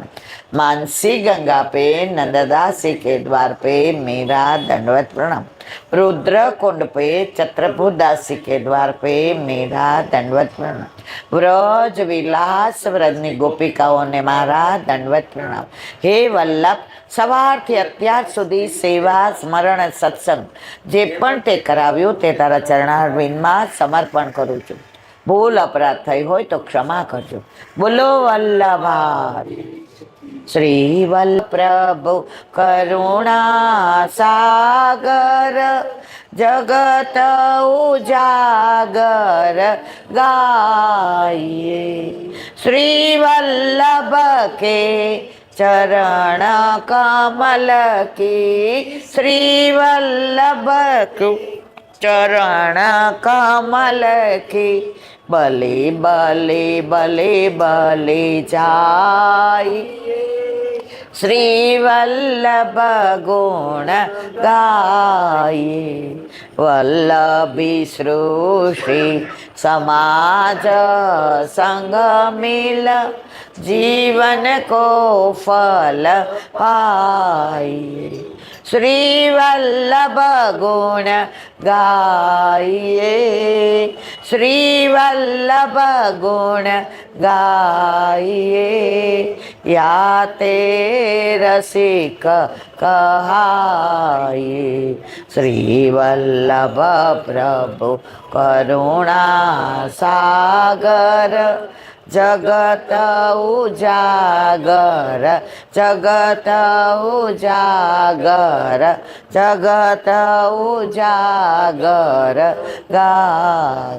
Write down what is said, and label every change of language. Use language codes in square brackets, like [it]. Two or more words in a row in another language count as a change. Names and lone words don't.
[hi] मानसी गंगा पे नंददासी के द्वार पे मेरा दंडवत प्रणाम. रुद्र कुंड पे छत्रपुरदासी के द्वार पे मेरा दंडवत प्रणाम. व्रज विलास व्रजनी गोपिकाओं ने मारा दंडवत प्रणाम. हे वल्लभ, [gu] સવારથી અત્યાર સુધી સેવા સ્મરણ સત્સંગ જે પણ તે કરાવ્યું તે તારા ચરણારવિંદમાં સમર્પણ કરું છું. ભૂલ અપરાધ થઈ હોય તો ક્ષમા કરજો. બોલો વલ્લભા. શ્રી વલ્લભ પ્રભુ કરુણા સાગર, જગત ઉજાગર ગાઈએ. [bra] श्री वल्लभ के चरण कमल की, श्री वल्लभ चरण कमल की. बले बले बले बले जाय, श्री वल्लभ गुण गाये. वल्लभी सृष्टि समाज संग मिल, जीवन को फल पाए. [gu] શ્રી વલ્લભ ગુણ ગાઈએ, શ્રી વલ્લભ ગુણ ગાઈએ, યા તે રસિક કહાઈએ, શ્રી વલ્લભ પ્રભુ કરુણા સાગર, જગત ઉજાગર, જગત ઉજાગર, જગત ઉજાગર ગાય.